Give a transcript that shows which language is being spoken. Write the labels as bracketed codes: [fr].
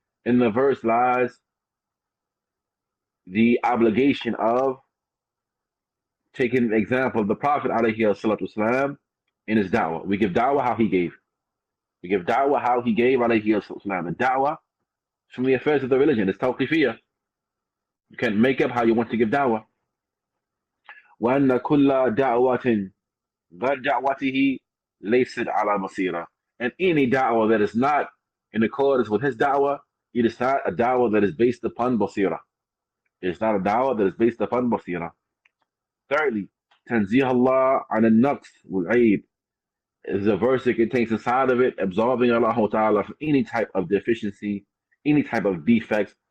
[en] In the verse lies the obligation of taking an example of the Prophet [ar] عليه الصلاة والسلام [en] in his da'wah. We give da'wah how he gave. We give da'wah how he gave [ar] عليه الصلاة والسلام. [en] And da'wah from the affairs of the religion. It's tawqifiyah. You can't make up how you want to give da'wah. [ar] وأن كل دعوة غير دعوته ليست على بصيرة. [en] And any da'wah that is not in accordance with his da'wah, it is not a da'wah that is based upon basira. It is not a da'wah that is based upon basira. Thirdly, [ar] تنزيه الله عن النقص والعيب [en] is a verse that contains inside of it absolving Allah Ta'ala from any type of deficiency, any type of defects.